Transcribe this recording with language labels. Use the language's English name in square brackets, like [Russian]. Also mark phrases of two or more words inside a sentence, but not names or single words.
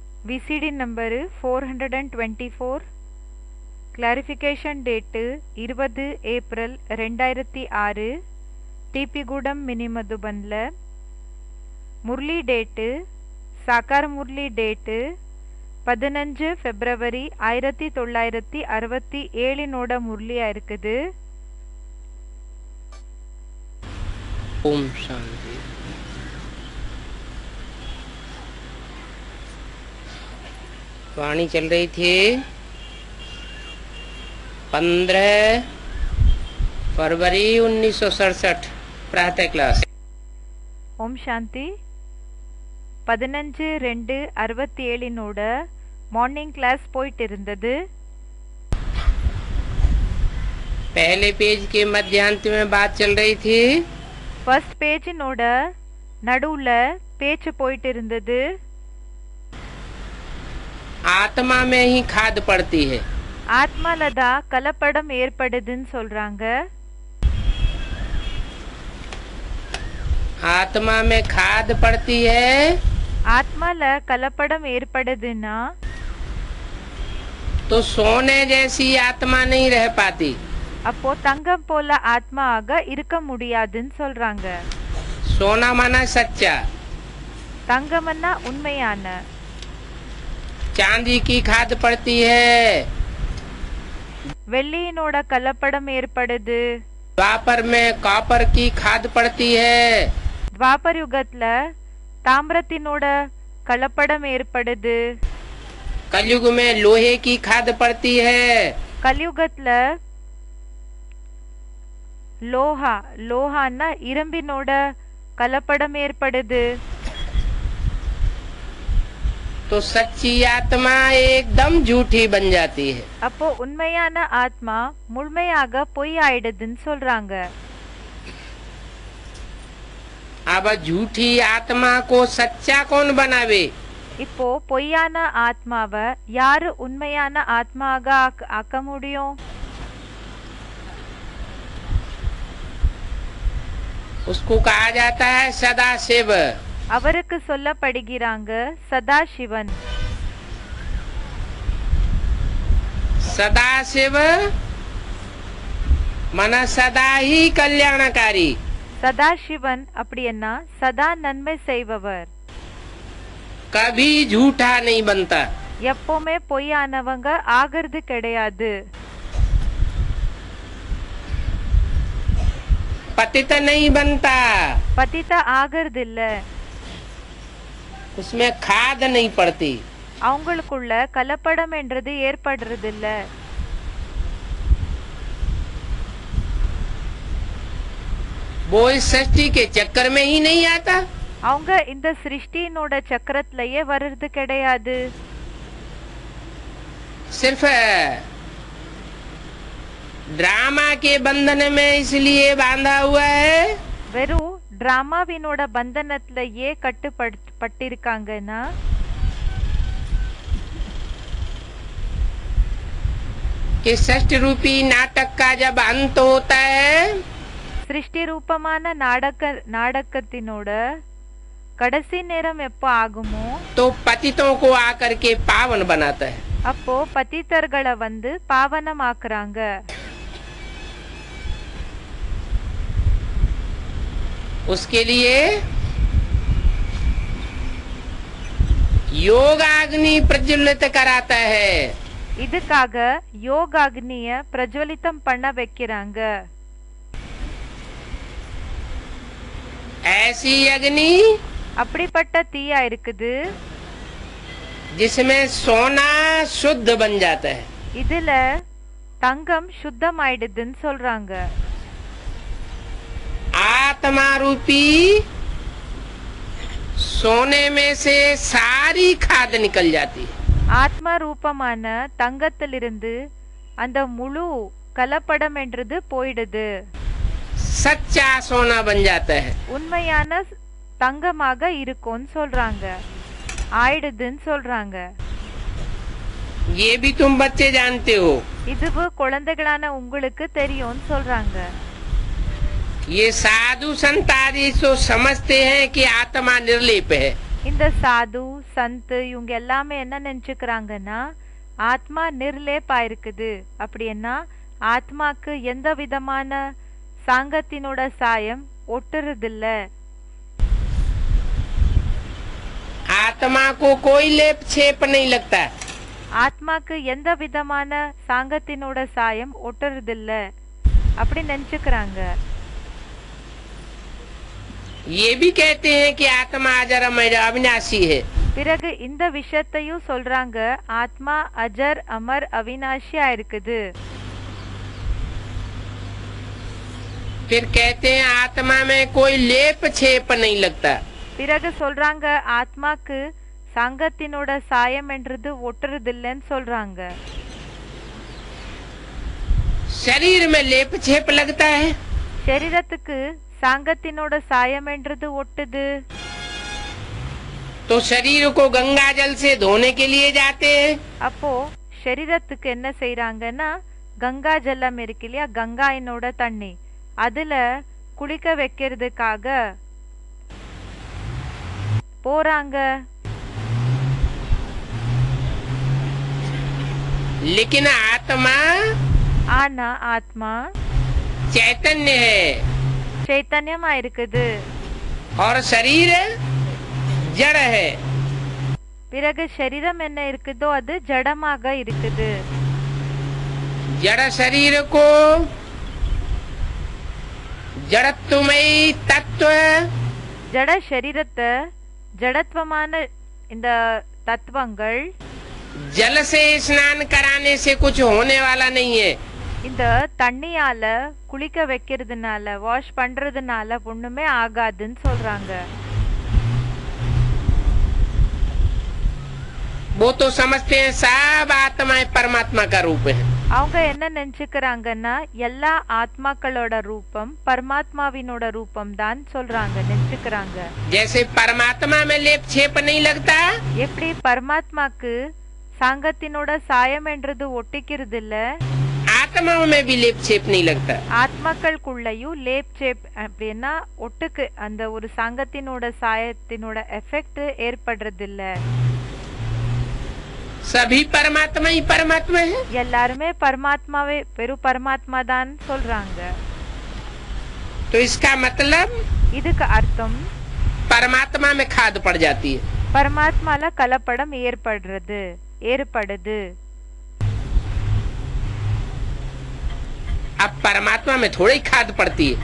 [English] VCD number [Tamil] 424. [English] clarification date [Tamil] 20 ஏப்ரல் 2006. டிபிகூடம் மினி மதுபன்ல. முரளி டேட்டு சாக்கார் முரளி டேட்டு 15 பிப்ரவரி 1967 முரளியா இருக்குது. [Hindi] ओम शांति। वाणी चल रही थी 15 फरवरी 1967 प्रातः क्लास। [Tamil] ஓம் சாந்தி. 15/2/67 [English] morning class [Tamil] போயிட்டு இருந்தது. [Hindi] पहले पेज के मध्यांत में बात चल रही थी। [English] first pageினோட [Tamil] நடுவுல பேச்சு போயிட்டு இருந்தது. [Hindi] आत्मा में ही खाद पड़ती है। [Tamil] ஆத்மால தான் கலப்படம் ஏற்படுதுன்னு சொல்றாங்க. [Hindi] आत्मा में खाद पड़ती है [Tamil] ஆத்மால கலப்படம் ஏற்படுதுன்னா [Hindi] तो सोने जैसी आत्मा नहीं रह पाती। [Tamil] அப்போ தங்கம் போல ஆத்மாக இருக்க முடியாதுன்னு சொல்றாங்க. [Hindi] सोना माना सच्चा, [Tamil] தங்கம்னா உண்மையான. [Hindi] चांदी की खाद पड़ती है। [Tamil] வெள்ளியினோட கலப்படம் ஏற்படுது. [Hindi] द्वापर में कॉपर की खाद पड़ती है। [Tamil] துவாபர் யுகத்துல தாமிரத்தினோட கலப்படம் ஏற்படுது. [Hindi] कलयुग में लोहे की खाद पड़ती है। [Tamil] கலியுகத்துல லோஹான்னா இரும்பினோட கலப்படம் ஏற்படுது. [Hindi] तो सच्ची आत्मा एकदम झूठी बन जाती है। [Tamil] அப்போ உண்மையான ஆத்மா முழுமையாக பொய் ஆயிடுதுன்னு சொல்றாங்க. [Hindi] अब झूठी आत्मा को सच्चा कौन बनावे? [Tamil] இப்போ பொய்யான ஆத்மாவை யாரு உண்மையான ஆத்மாக ஆக்க முடியும்? [Hindi] उसको कहा जाता है सदाशिव। [Tamil] அவருக்கு சொல்லப்படுகிறாங்க சதாசிவன். [Hindi] सदाशिव मन सदा ही कल्याणकारी। [Tamil] சதாசிவன் அப்படின்னா சதா நன்மை செய்பவர். [Hindi] कभी झूठा नहीं बनता। [Tamil] எப்பவுமே பொய்யானவங்க ஆகிறது கிடையாது. [Hindi] पतित नहीं बनता। [Tamil] பतित ஆகிறது இல்ல. [Hindi] उसमें खाद नहीं पड़ती। [Tamil] அவங்களுக்குள்ள கலப்படம் என்றது ஏற்படுறது இல்ல. [Hindi] वो इस सृष्टि के चक्कर में ही नहीं आता। [Tamil] அவங்க இந்த சிருஷ்டியினோட சக்கரத்திலேயே வர்றது கிடையாது. [Hindi] सिर्फ ड्रामा के बंधन में इसलिए बांधा हुआ है [Tamil] வெறும் டிராமாவினோட பந்தனத்திலேயே கட்டுப்பட்டிருக்காங்கன்னா [Hindi] कि सृष्टि रूपी नाटक का जब अंत होता है [Tamil] சிருஷ்டி ரூபமான நாடகத்தினோட கடைசி நேரம் எப்போ ஆகுமோ [Hindi] तो पतितों को आकर के पावन बनाता है। [Tamil] அப்போ பतितர்களை வந்து பாவனமாக்குறாங்க. [Hindi] उसके लिए योगाग्नि प्रज्वलित कराता है। [Tamil] இதுக்காக யோகாக்னிய பிரஜ்வலிதம் பண்ண வைக்கிறாங்க. [Hindi] ऐसी अग्नि [Tamil] அப்படிப்பட்ட தீயா இருக்குது [Hindi] जिसमें सोना शुद्ध बन जाता है। [Tamil] இதுல தங்கம் சுத்தமாயிடுதுன்னு சொல்றாங்க. [Hindi] आत्मा रूपी सोने में से सारी खाद निकल जाती है। [Tamil] ஆத்மா ரூபமான தங்கத்திலிருந்து அந்த முழு கலப்படம் என்றது போயிடுது. [Hindi] सच्चा सोना बन जाता है। [Tamil] உண்மையான தங்கமாக இருக்கும்னு சொல்றாங்க. ஆயிடுதுன்னு சொல்றாங்க. [Hindi] ये भी तुम बच्चे जानते हो। [Tamil] இதுவு குழந்தைகளான உங்களுக்கு தெரியும்னு சொல்றாங்க. [Hindi] ये साधु संत आदि तो समझते हैं कि आत्मा निर्लेप है। [Tamil] இந்த சாது சந்த் இவங்க எல்லாமே என்ன நினைச்சுக்கிறாங்கன்னா ஆத்மா நிர்லேப்பா இருக்குது. அப்படின்னா ஆத்மாக்கு எந்த விதமான சாங்கத்தினோட சாயம் ஒட்டுறதில்ல. [Hindi] आत्मा को कोई लेप छेप नहीं लगता. [Tamil] ஆத்மாக்கு எந்த விதமான சாங்கத்தினோட சாயம் ஒட்டுறதில்ல அப்படி நினைச்சுக்கிறாங்க. [Hindi] ये भी कहते हैं कि आत्मा अजर अमर अविनाशी है. [Tamil] பிறகு இந்த விஷயத்தையும் சொல்றாங்க, ஆத்மா [Hindi] अजर अमर अविनाशी [Tamil] இருக்குது. [Hindi] फिर कहते हैं आत्मा में कोई लेप छेप नहीं लगता. [Tamil] பிறகு சொல்றாங்க ஆத்மாக்கு சங்கத்தினோட சாயம் என்றது ஒட்டுறதில்லைன்னு சொல்றாங்க. [Hindi] शरीर में लेप छेप लगता है. [Tamil] சரீரத்துக்கு சாங்கத்தினோட சாயம் என்றது ஒட்டுது. [Hindi] तो शरीर को गंगा जल से धोने के लिए जाते हैं. [Tamil] அப்போ சரீரத்துக்கு என்ன செய்யறாங்கன்னா கங்கா ஜலம் இருக்கு இல்லையா, கங்காயினோட தண்ணி, அதுல குளிக்க வைக்கிறதுக்காக போறாங்க. [Hindi] लेकिन आत्मा [Tamil] ஆனா ஆத்மா [Hindi] चैतन्य है [Tamil] சைத்தன்யமா இருக்குது. [Hindi] और शरीर जड़ है. [Tamil] பிறகு சரீரம் என்ன இருக்குதோ அது ஜடமாக இருக்குது. [Hindi] जड़ शरीर को जड़त्वमयी तत्व [Tamil] ஜட சரீரத்தை ஜடத்துவமான இந்த தத்துவங்கள் [Hindi] जल से स्नान कराने से कुछ होने वाला नहीं है. [Tamil] இந்த தண்ணியால குளிக்க வைக்கிறதுனால வாஷ் பண்றதுனால ஒண்ணுமே ஆகாதுன்னு சொல்றாங்க. [Hindi] वो तो समझते हैं सब आत्माएं परमात्मा का रूप है. [Tamil] அவங்க என்ன நினைச்சுக்கிறாங்கன்னா எல்லா ஆத்மாக்களோட ரூபம் பரமாத்மாவினோட ரூபம் தான் சொல்றாங்க, நினைச்சுக்கிறாங்க. [Hindi] जैसे परमात्मा में लेप छेप नहीं लगता, [Tamil] எப்படி பரமாத்மாக்கு சாங்கத்தினோட சாயம் என்றது ஒட்டிக்கிறது இல்ல, [Hindi] आत्माओं में भी लेप छेप नहीं लगता. [Tamil] ஆத்மாக்களுக்குள்ளயும் [Hindi] लेप छेप [Tamil] அப்படின்னா ஒட்டுக்கு அந்த ஒரு சாங்கத்தினோட சாயத்தினோட எஃபெக்ட் ஏற்படுறது இல்ல. [Hindi] सभी परमात्मा ही परमात्मा है. [Tamil] எல்லாருமே பரமாத்மாவே வெறும் பரமாத்மா தான் சொல்றாங்க. [Hindi] तो इसका मतलब [Tamil] இதுக்கு அர்த்தம் [Hindi] परमात्मा में खाद पड़ जाती है. [Tamil] பரமாத்மால கலப்படம் ஏற்படுது. [Hindi] अब परमात्मा में थोड़ी खाद पड़ती है.